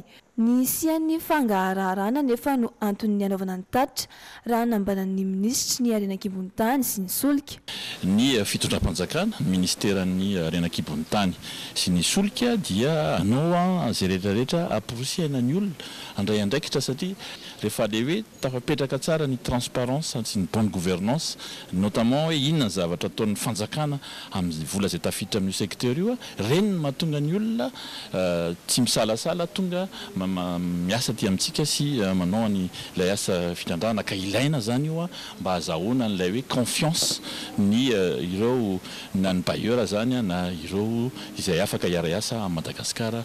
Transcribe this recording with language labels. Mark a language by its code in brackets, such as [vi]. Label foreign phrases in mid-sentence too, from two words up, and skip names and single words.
[mg] Ny isian'ny fangaharahana nefa no antony anaovana ny tatitra raha nambanan'ny minisitry ny arenan-kibon'ny tany sy ny solika. Ny fitondram-panjakana ministeran'ny arenan-kibon'ny tany sy ny solika dia anao izay rehetrarehetra aporosiana ny olona andray andraikitra satria rehefa le hoe tafapetraka tsara ny transparence sy ny [fr] bonne gouvernance notamment [mg] hoe inona ny zavatra ataon'ny fanjakana amin'ny vola izay tafiditra amin'io secteur io reny no mahatonga ny olona tsy misalasala tonga miasa ty amintsika sy manao ilay asa fitrandrahana ka ilaina zany io mba hazahoana n'ilay hoe confiance ny ireo na ny bailleur zany na ireo izay afaka hiara-iasa à Madagasikara.